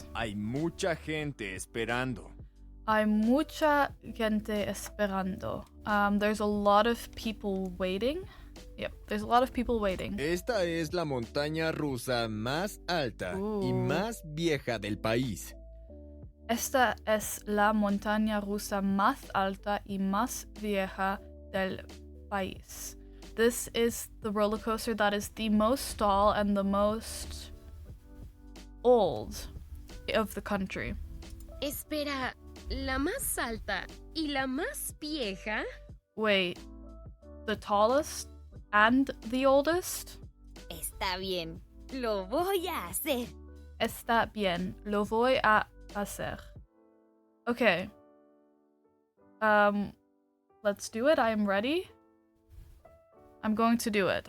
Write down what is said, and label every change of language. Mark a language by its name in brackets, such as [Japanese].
[Spanish] Hay mucha gente esperando. Hay mucha gente esperando. [English] There's a lot of people waiting. Yep, there's a lot of people waiting. [Spanish] Esta es la montaña rusa más alta y más vieja del país. Esta es la montaña rusa más alta y más vieja del país. [English] This is the roller coaster that is the most tall and the most old of the country. [Spanish] Espera, ¿la más alta y la más vieja? [English] Wait, the tallest and the oldest? [Spanish] Está bien. Lo voy a hacer. Está bien, lo voy a hacer. Okay. [English] Let's do it. I am ready. I'm going to do it.